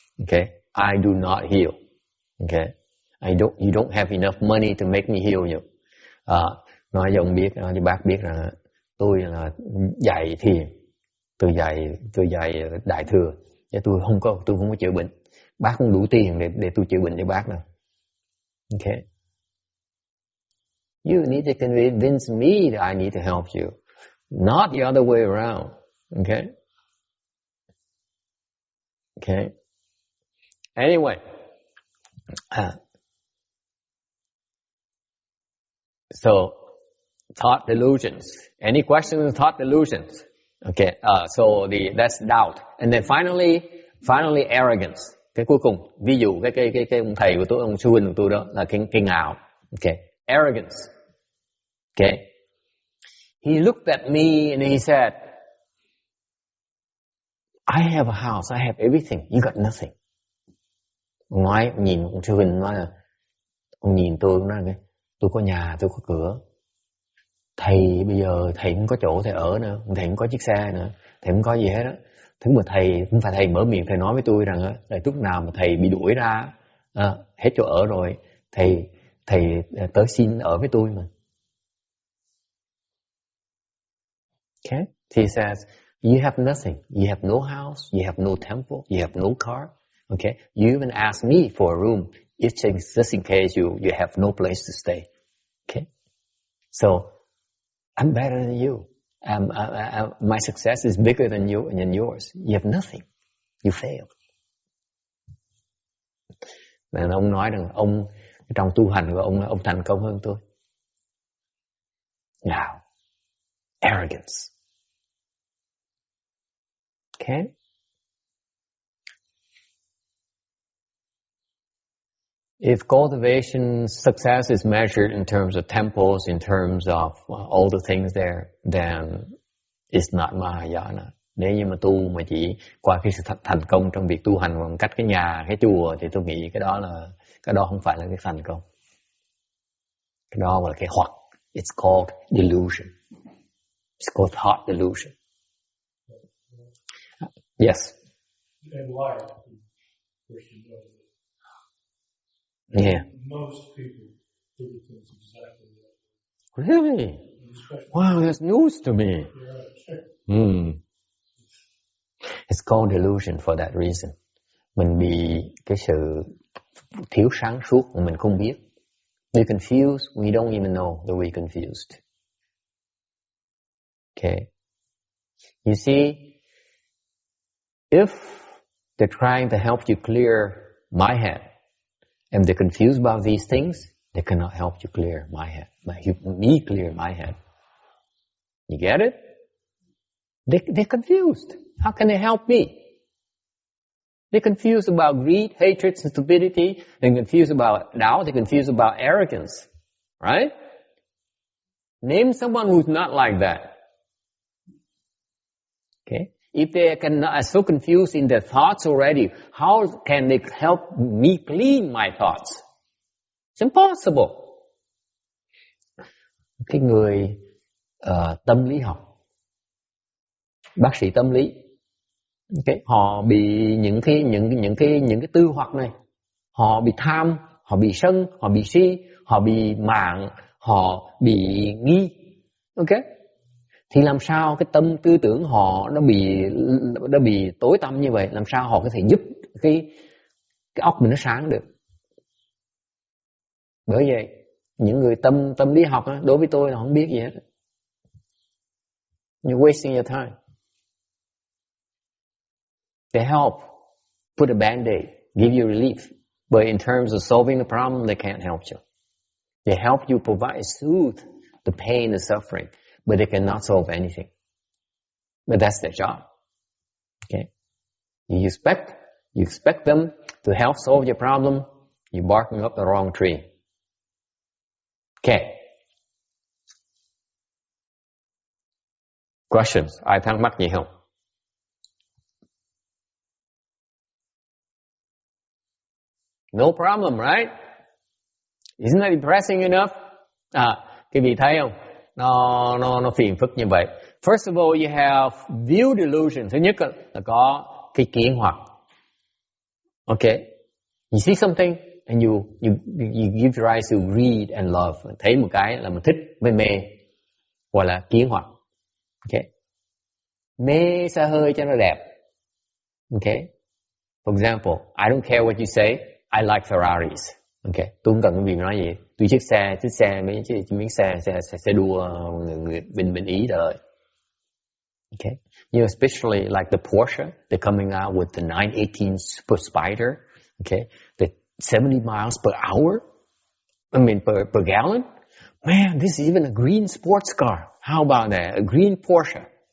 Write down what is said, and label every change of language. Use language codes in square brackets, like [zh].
[en] Okay, I do not heal. Okay, you don't have enough money to make me heal you. [vi] Nói cho ông biết, nói cho bác biết rằng tôi là dạy thiền, tôi dạy đại thừa, chứ tôi không có chữa bệnh. Bác không đủ tiền để tôi chữa bệnh cho bác đâu. [en] Okay. You need to convince me that I need to help you, not the other way around. Okay? Okay. Anyway, so thought delusions. Any questions on thought delusions? Okay. So that's doubt, and then finally arrogance. [vi] Cái cuối cùng, ví dụ cái ông thầy của tôi, ông sư huynh của tôi đó là cái ngạo. [en] Okay. Arrogance. Okay. He looked at me and he said, I have a house, I have everything, you got nothing. [vi] Ông nhìn ông sư huynh nói là, ông nhìn tôi nói, tôi có nhà, tôi có cửa. Thầy bây giờ thầy không có chỗ thầy ở nữa, thầy không có chiếc xe nữa, thầy không có gì hết đó. Thứ mà thầy, không phải thầy mở miệng thầy nói với tôi rằng là lúc nào mà thầy bị đuổi ra hết chỗ ở rồi, thầy tới xin ở với tôi mà. [en] Okay? He says, you have nothing. You have no house. You have no temple. You have no car. Okay? You even ask me for a room just in case you have no place to stay. Okay? So, I'm better than you. My success is bigger than yours. You have nothing. You fail. [vi] Nên ông nói rằng ông trong tu hành của ông thành công hơn tôi. [en] Now, arrogance. Okay? If cultivation success is measured in terms of temples, in terms of all the things there, then it's not Mahayana. [vi] Nếu như mà tu mà chỉ qua cái sự thành công trong việc tu hành bằng cách cái nhà, cái chùa, thì tôi nghĩ cái đó không phải là cái thành công. Cái đó là cái hoặc. [en] It's called delusion. It's called thought delusion. Yes. And life, Christian knows it. Yeah. Most people do things exactly that way. Really? Wow, that's news to me. Yeah. It's called delusion for that reason. [vi] Mình bị cái sự thiếu sáng suốt mà mình không biết. [en] We're confused. We don't even know that we're confused. Okay. You see, if they're trying to help you clear my head, and they're confused about these things, they cannot help you clear my head. Me clear my head. You get it? They're confused. How can they help me? They're confused about greed, hatred, and stupidity. They're confused about doubt. They're confused about arrogance. Right? Name someone who's not like that. Okay? If they are so confused in their thoughts already, how can they help me clean my thoughts? It's impossible. [vi] Cái người tâm lý học, bác sĩ tâm lý, okay, họ bị những cái tư hoặc này, họ bị tham, họ bị sân, họ bị si, họ bị mạn, họ bị nghi, okay? Thì làm sao cái tâm tư tưởng họ nó bị tối tăm như vậy, làm sao họ có thể giúp cái óc mình nó sáng được? Bởi vậy những người tâm lý học đó, đối với tôi là không biết gì hết. [en] You're wasting your time. They help put a band-aid, give you relief, but in terms of solving the problem, they can't help you. They help you soothe the pain and suffering, but they cannot solve anything. But that's their job. Okay? You expect them to help solve your problem, you're barking up the wrong tree. Okay. Questions? [vi] Ai thắc mắc gì không? [en] No problem, right? Isn't that depressing enough? [vi] Cái vị thấy không? Nó phiền phức như vậy. [en] First of all, you have view delusion. [vi] Thứ nhất là có cái kiến hoặc. [en] Okay. You see something and you give rise to greed and love. [vi] Thấy một cái là mình thích với mê, gọi là kiến hoặc. Okay. Mê xe hơi cho nó đẹp. Okay. [en] For example, I don't care what you say, I like Ferraris. Okay. [vi] Tôi không cần cái việc nói gì. Tôi chiếc xe mấy miếng xe đua người bên Ý đời. [en] Okay. You know, especially like the Porsche, they're coming out with the 918 Super Spider. Okay. The 70 miles per hour. I mean, per gallon. Man, this is even a green sports car. How about that? A green Porsche.